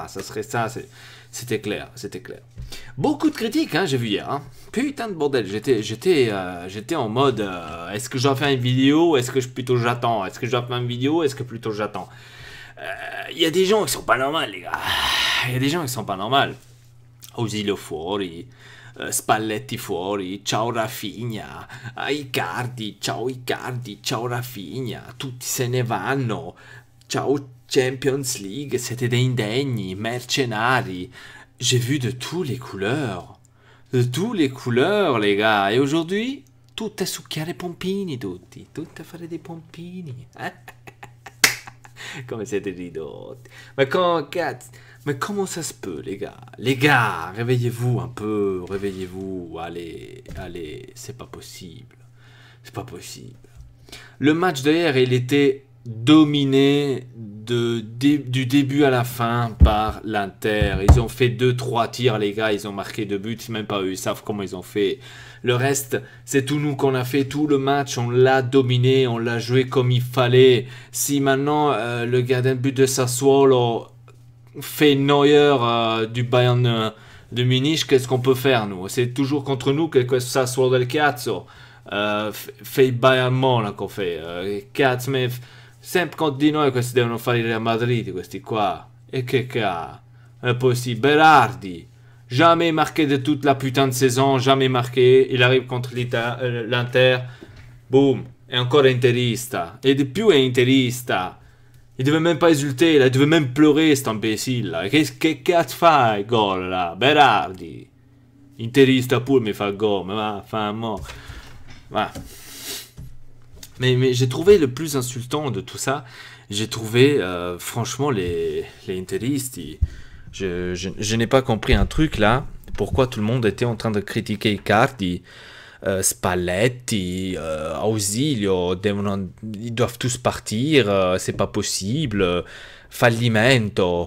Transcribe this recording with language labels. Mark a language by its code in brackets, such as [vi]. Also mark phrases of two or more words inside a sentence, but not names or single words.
[fr] Ça serait ça. C'était clair. Beaucoup de critiques, hein, j'ai vu hier. Hein. Putain de bordel. J'étais en mode, est-ce que je dois faire une vidéo? Est-ce que plutôt j'attends? Est-ce que je dois faire une vidéo? Est-ce que plutôt j'attends? Il y a des gens qui sont pas normaux, les gars. Il y a des gens qui sont pas normaux. [it] Ausilio fuori, Spalletti fuori, ciao Rafinha, Icardi, ciao Rafinha, tutti se ne vanno, ciao Champions League, siete dei indegni, mercenari. [fr] J'ai vu de tous les couleurs. De tous les couleurs, les gars. Et aujourd'hui, [it] tutte a succhiare pompini, tutti. Tutte a fare dei pompini. Come siete ridotti. [fr] Mais comment ça se peut, les gars? Les gars, réveillez-vous un peu. Réveillez-vous. Allez. C'est pas possible. C'est pas possible. Le match d'hier, il était dominé du début à la fin par l'Inter. Ils ont fait 2-3 tirs, les gars. Ils ont marqué 2 buts. Même pas eux, ils savent comment ils ont fait. Le reste, c'est tout nous qu'on a fait. Tout le match, on l'a dominé. On l'a joué comme il fallait. Si maintenant, le gardien de but de Sassuolo fait Neuer du Bayern de Munich, qu'est-ce qu'on peut faire, nous? C'est toujours contre nous que Sassuolo [it] del cazzo [fr] fait [it] il Bayern Monaco [fr] qu'on fait. [it] Cazzo, mais sempre contro di noi questi devono fare il Real Madrid, questi qua. [fr] Et que [it] è possible. [fr] Berardi, jamais marqué de toute la putain de saison, jamais marqué. Il arrive contre l'Inter, boum, [it] è ancora interista. E di più è interista. [fr] Il devait même pas esulter, là. Il devait même pleurer, cet imbécile là. [it] Che cazzo fai gol là? Berardi. Interista pure mi fa il gol, ma va, fa un mot. [fr] Voilà. Mais j'ai trouvé le plus insultant de tout ça, j'ai trouvé franchement les interistes. Je n'ai pas compris un truc là, pourquoi tout le monde était en train de critiquer Icardi, Spalletti, Ausilio, ils doivent tous partir, c'est pas possible, fallimento.